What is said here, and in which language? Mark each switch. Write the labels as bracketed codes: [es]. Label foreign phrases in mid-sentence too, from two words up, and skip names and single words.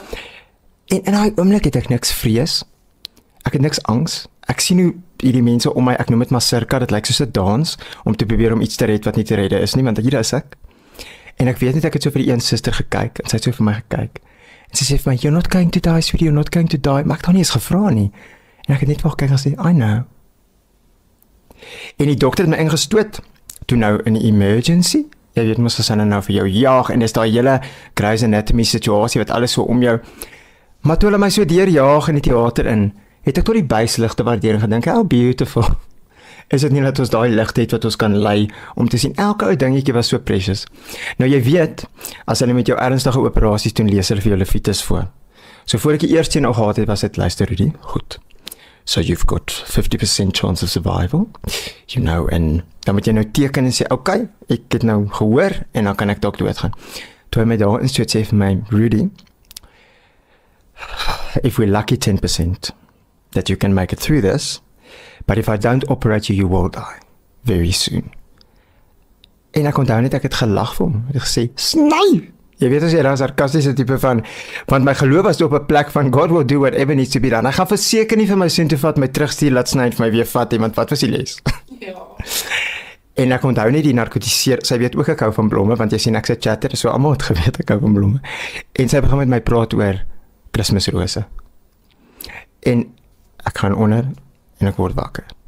[af] En in daai oomblik het ek niks vrees. Ek het niks angs. Ek sien hoe hierdie mense om my, ek noem dit maar circa, dit lyk soos 'n dans om te probeer om iets te red wat nie te redde is nie, want hier is ek. En ek weet net ek het so vir die een suster gekyk en sy het so vir my gekyk. En sy sê vir my, [en] "You're not going to die, sweetie, you're not going to die." [af] Maar ek het haar nie eens gevra nie. En ek het net wou kyk en sê, [en] "I know." [af] En die dokter het my ingestoot toe nou in die emergency. Jy weet mos as hulle nou vir jou jaag en dis daai hele Grey's Anatomy situasie wat alles so om jou. Maar toe hulle my so deurjaag in die teater in, het ek tot die buisligte waardering gedink, [en] "How beautiful." [af] Is dit nie dat ons daai ligte het wat ons kan lei om te sien elke ou dingetjie was so precious. Nou jy weet, as hulle met jou ernstige operasies doen, lees hulle vir jou levites voor. So voor ek die eerste een al gehad het, was dit luister Rudy, goed. [en] So you've got 50% chance of survival. You know, [af] en dan moet jy nou teken en sê, "Okay, ek het nou gehoor en dan kan ek dalk doodgaan." Toe hy my daar instoot sê vir my, "Rudy, [en] if we're lucky 10% that you can make it through this, but if I don't operate you, you will die very soon." [af] En ek onthou net ek het gelag vir hom. Ek het gesê, "Sny!" Jy weet as jy daar sarkastiese tipe van, want my geloof was op 'n plek van [en] God will do whatever needs to be done. [af] Hy gaan verseker nie vir my sin toe vat, my terugstuur, laat sny en vir my weer vat nie, want wat was die les? Ja. En ek onthou net die narkotiseer, sy weet ook ek hou van blomme, want jy sien ek sê chatter, so almal het geweet ek hou van blomme. En sy begin met my praat oor Kersrose. En ek gaan onder en ek word wakker.